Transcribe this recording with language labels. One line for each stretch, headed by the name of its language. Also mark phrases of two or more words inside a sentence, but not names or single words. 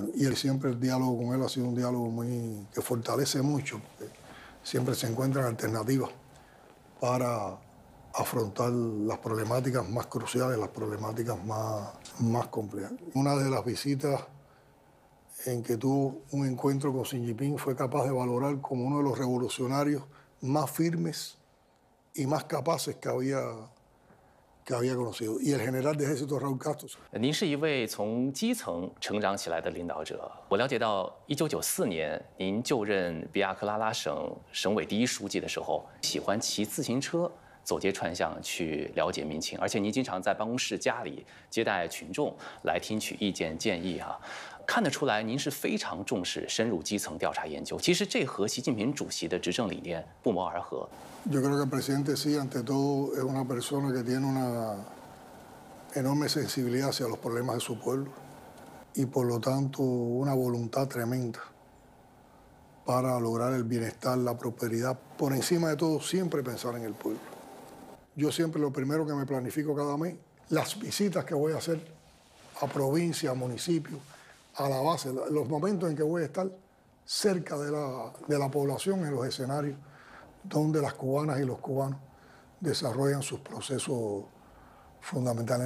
Spanish: Y siempre el diálogo con él ha sido un diálogo que fortalece mucho, porque siempre se encuentran alternativas para afrontar las problemáticas más cruciales, las problemáticas más complejas. Una de las visitas en que tuvo un encuentro con Xi Jinping fue capaz de valorar como uno de los revolucionarios más firmes y más capaces que había conocido. Y el general de ejército Raúl Castro.
Chinese: 您是一位从基层成长起来的领导者。我了解到，1994年您就任比亚克拉拉省省委第1书记的时候，喜欢骑自行车走街串巷去了解民情，而且您经常在办公室、家里接待群众，来听取意见建议啊。看得出来，您是非常重视深入基层调查研究。其实这和习近平主席的执政理念不谋而合。
Spanish: Yo creo que el presidente sí, ante todo, es una persona que tiene una enorme sensibilidad hacia los problemas de su pueblo y por lo tanto una voluntad tremenda para lograr el bienestar, la prosperidad. Por encima de todo, siempre pensar en el pueblo. Yo siempre lo primero que me planifico cada mes, las visitas que voy a hacer a provincia, a municipios, a la base, los momentos en que voy a estar cerca de la población, en los escenarios donde las cubanas y los cubanos desarrollan sus procesos fundamentales.